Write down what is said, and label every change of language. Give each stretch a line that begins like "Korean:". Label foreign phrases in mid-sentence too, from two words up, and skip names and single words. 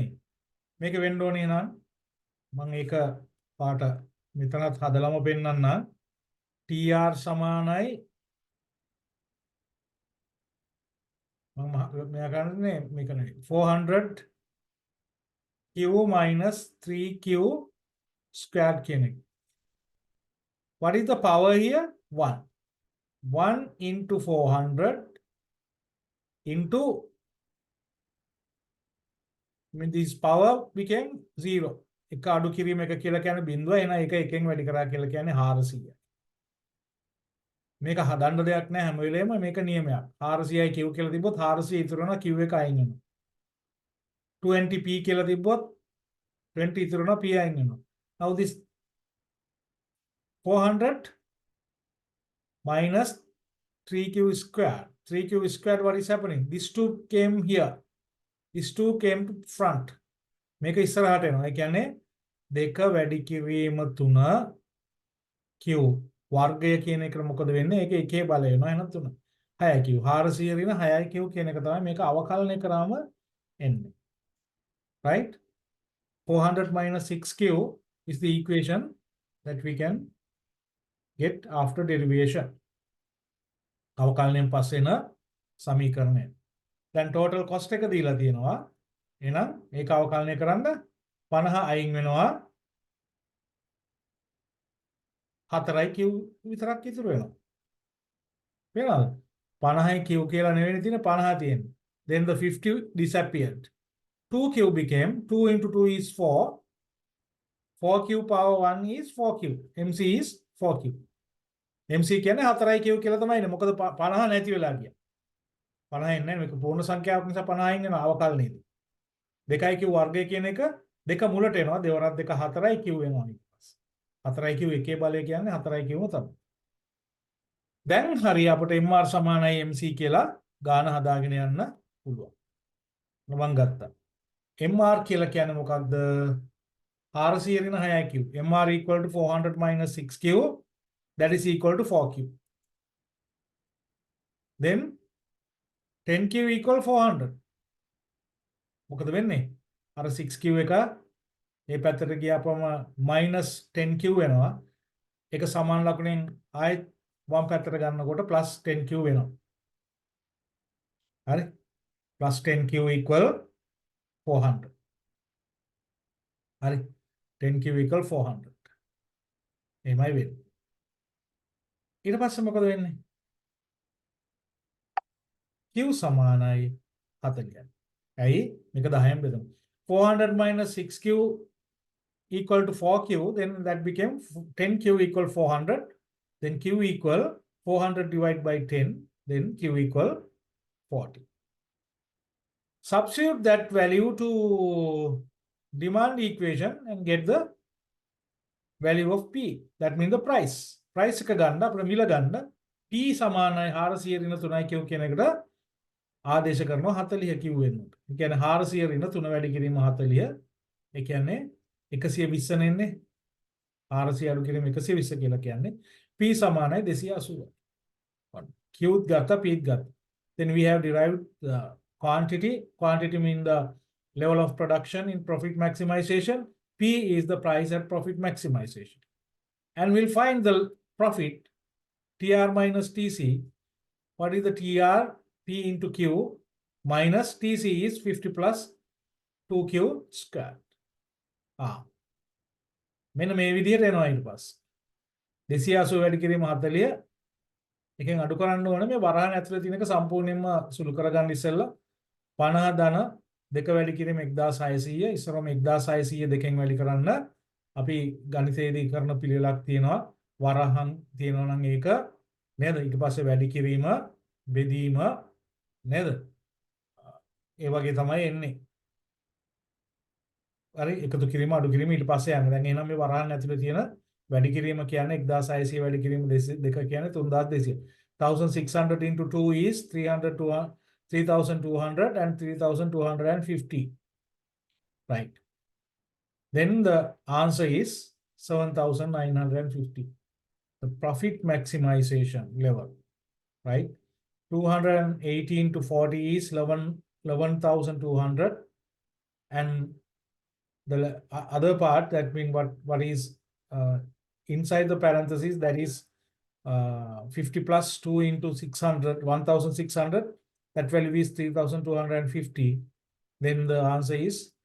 Sinhala: මේක වෙන්න ඕනේ නම් මම ඒක පාට මෙතනත් හදලම පෙන්නන්න. TR සමානයි මම මෙයා කරන්නේ මේක නෙවෙයි
English: 400 Q minus 3Q squared
Sinhala: කියන එක.
English: What is the power here? 1. 1 into 400 into, I mean, this power became 0.
Sinhala: එක අඩු කිරීම එක කියලා කියන්නේ බිඳුව. එහෙනම් ඒක එකෙන් වැඩි කරා කියලා කියන්නේ 400. මේක හදන්න දෙයක් නැහැ, හැම වෙලේම මේක නියමයක්. 400යි Q කියලා තිබ්බොත් 400 ඉතුරු වෙනවා, Q එක අයින් වෙනවා. 20p කියලා තිබ්බොත් 20 ඉතුරු වෙනවා, p අයින් වෙනවා.
English: Now this 400 minus 3q squared. 3q squared, what is happening? These two came here. These two came to front.
Sinhala: මේක ඉස්සරහට එනවා. ඒ කියන්නේ දෙක වැඩි කිරීම 3 q වර්ගය කියන එකට මොකද වෙන්නේ? ඒක එකේ බලය වෙනවා. එහෙනම් 3 6q 400 ඍණ 6q කියන එක තමයි මේක අවකලනය කරාම එන්නේ.
English: Right? 400 minus 6q is the equation that we can get after derivation.
Sinhala: අවකලනයෙන් පස්සේ එන සමීකරණය. දැන්
English: total cost
Sinhala: එක දීලා තියෙනවා. එහෙනම් මේක අවකලනය කරන්න 50 අයින් වෙනවා, 4යි Q විතරක් ඉතුරු වෙනවා. වෙනවද? 50යි Q කියලා නෙවෙයි තියෙන්නේ, 50 තියෙන්නේ.
English: Then the 50 disappeared. 2Q became 2 into 2 is 4. 4Q power 1 is 4Q. MC is 4Q.
Sinhala: MC කියන්නේ 4යි Q කියලා තමයි ඉන්නේ. මොකද 50 නැති වෙලා ගියා. 50 ඉන්නේ නැහැ. මේක පූර්ණ සංඛ්‍යාවක් නිසා 50 අයින් වෙනවා අවකලනයේදී. 2යි Q වර්ගය කියන එක දෙක මුලට එනවා. දෙවරක් දෙක 4යි Q වෙනවා ඊට පස්සේ. 4යි Q එකේ බලය කියන්නේ 4යි Qම තමයි. දැන් හරි අපිට MR සමානයි MC කියලා ගාන හදාගෙන යන්න පුළුවන්. මම ගත්තා. MR කියලා කියන්නේ මොකක්ද? 400 ඍණ 6q.
English: MR equal to 400 minus 6q. That is equal to 4q. Then 10q equal 400.
Sinhala: මොකද වෙන්නේ? අර 6q එක මේ පැත්තට ගියාපම minus 10q වෙනවා. ඒක සමාන ලකුණෙන් ආයෙත් වම් පැත්තට ගන්නකොට plus 10q වෙනවා.
English: හරි? plus 10q equal 400. හරි? 10q equal 400.
Sinhala: එමයි වෙන්නේ. ඊට පස්සේ මොකද වෙන්නේ? q සමානයි 40. ඇයි? මේක 10න් බෙදමු.
English: 400 minus 6q equal to 4q, then that became 10q equal 400, then q equal 400 divided by 10, then q equal 40. Substitute that value to demand equation and get the value of p. That means the price.
Sinhala: Price එක ගන්න අපිට මිල ගන්න p සමානයි 400 ඍණ 3q කියන එකට ආදේශ කරනවා 40q වෙන්න. ඒ කියන්නේ 400 ඍණ 3 වැඩි කිරීම 40. ඒ කියන්නේ 120 එන්නේ 400 අඩු කිරීම 120 කියලා කියන්නේ P සමානයි 280. Qත් ගත්තා Pත් ගත්තා.
English: Then we have derived the quantity. Quantity mean the level of production in profit maximization. P is the price at profit maximization. And we'll find the profit TR minus TC. What is the TR? P into Q minus TC is 50 plus 2Q squared.
Sinhala: මෙන්න මේ විදිහට එනවා ඊට පස්සේ 280 වැඩි කිරීම 40 එකෙන් අඩු කරන්න ඕනේ මේ වරහන් ඇතුලේ තියෙනක සම්පූර්ණයෙන්ම සුළු කරගන්න ඉස්සෙල්ලා 50 ධන දෙක වැඩි කිරීම 1600 ඉස්සරම 1600 දෙකෙන් වැඩි කරන්න අපි ගණිතයේදී කරන පිළිවෙලක් තියෙනවා වරහන් තියෙනවා නම් ඒක නේද ඊට පස්සේ වැඩි කිරීම බෙදීම නේද ඒ වගේ තමයි එන්නේ හරි එකතු කිරීම අඩු කිරීම ඊට පස්සේ යන්නේ. දැන් එහෙනම් මේ වරහන් ඇතුලේ තියෙන වැඩි කිරීම කියන්නේ 1600 වැඩි කිරීම දෙක කියන්නේ 3200.
English: 1600 into 2 is 3200 and 3250. Right. Then the answer is 7950. The profit maximization level. Right. 218 to 40 is 11,200 and the other part that means what is inside the parentheses that is 50 plus 2 into 600 1600 that value is 3250 then the answer is